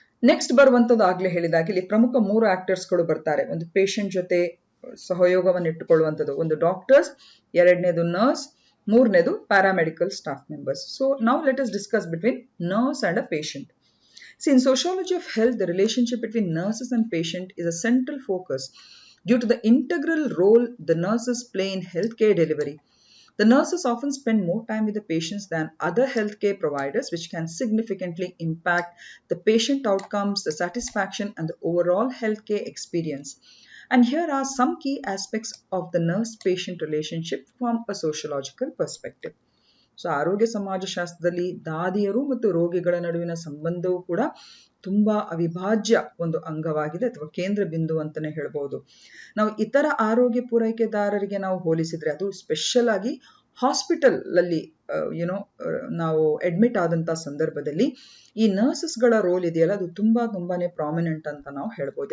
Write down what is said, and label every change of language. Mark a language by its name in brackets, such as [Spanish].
[Kannada] Next ಬರುವಂಥದ್ದು ಆಗ್ಲೇ ಹೇಳಿದಾಗ ಇಲ್ಲಿ ಪ್ರಮುಖ 3 ಆಕ್ಟರ್ಸ್ಗಳು ಬರ್ತಾರೆ. ಒಂದು ಪೇಷಂಟ್ ಜೊತೆ ಸಹಯೋಗವನ್ನು ಇಟ್ಟುಕೊಳ್ಳುವಂಥದ್ದು ಒಂದು ಡಾಕ್ಟರ್ಸ್, ಎರಡನೇದು ನರ್ಸ್, ಮೂರನೇದು ಪ್ಯಾರಾಮೆಡಿಕಲ್ ಸ್ಟಾಫ್ ಮೆಂಬರ್ಸ್. [English] So ನಾವು let us discuss between nurse and a patient. See, in sociology of health, the relationship between nurses and patient is a central focus due to the integral role the nurses play in healthcare delivery. The nurses often spend more time with the patients than other healthcare providers, which can significantly impact the patient outcomes, the satisfaction, and the overall healthcare experience. And here are some key aspects of the nurse-patient relationship from a sociological perspective. [Kannada] So ಆರೋಗ್ಯ ಸಮಾಜಶಾಸ್ತ್ರದಲ್ಲಿ ದಾದಿಯರು ಮತ್ತು ರೋಗಿಗಳ ನಡುವಿನ ಸಂಬಂಧವೂ ಕೂಡ ತುಂಬಾ ಅವಿಭಾಜ್ಯ ಒಂದು ಅಂಗವಾಗಿದೆ ಅಥವಾ ಕೇಂದ್ರ ಬಿಂದು ಅಂತಾನೆ ಹೇಳ್ಬೋದು. ನಾವು ಇತರ ಆರೋಗ್ಯ ಪೂರೈಕೆದಾರರಿಗೆ ನಾವು ಹೋಲಿಸಿದ್ರೆ ಅದು ಸ್ಪೆಷಲ್ ಆಗಿ ಹಾಸ್ಪಿಟಲ್ ಅಲ್ಲಿ ನಾವು ಅಡ್ಮಿಟ್ ಆದಂತ ಸಂದರ್ಭದಲ್ಲಿ ಈ ನರ್ಸಸ್ಗಳ ರೋಲ್ ಇದೆಯಲ್ಲ ಅದು ತುಂಬಾನೇ ಪ್ರಾಮಿನೆಂಟ್ ಅಂತ ನಾವು ಹೇಳ್ಬೋದು.